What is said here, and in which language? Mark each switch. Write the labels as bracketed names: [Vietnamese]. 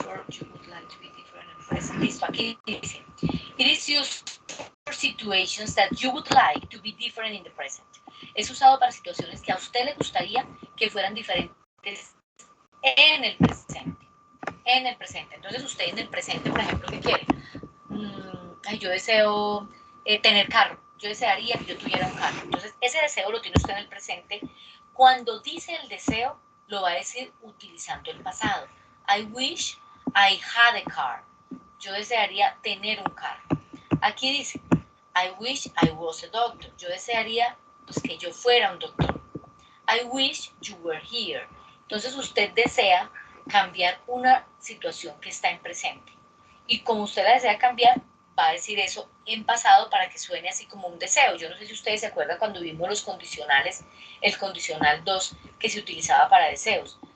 [English] You would like to be different in present. [Spanish] Listo, aquí dice, [English] it is used for situations that you would like to be different in the present. [Spanish] Es usado para situaciones que a usted le gustaría que fueran diferentes en el presente. En el presente. Entonces usted en el presente, por ejemplo, ¿qué quiere? Yo deseo tener carro. Yo desearía que yo tuviera un carro. Entonces ese deseo lo tiene usted en el presente. Cuando dice el deseo, lo va a decir utilizando el pasado. [English] I wish I had a car. [Spanish] Yo desearía tener un carro. Aquí dice, [English] I wish I was a doctor. [Spanish] Yo desearía pues, que yo fuera un doctor. [English] I wish you were here. [Spanish] Entonces usted desea cambiar una situación que está en presente. Y como usted la desea cambiar, va a decir eso en pasado para que suene así como un deseo. Yo no sé si ustedes se acuerdan cuando vimos los condicionales, el condicional 2 que se utilizaba para deseos.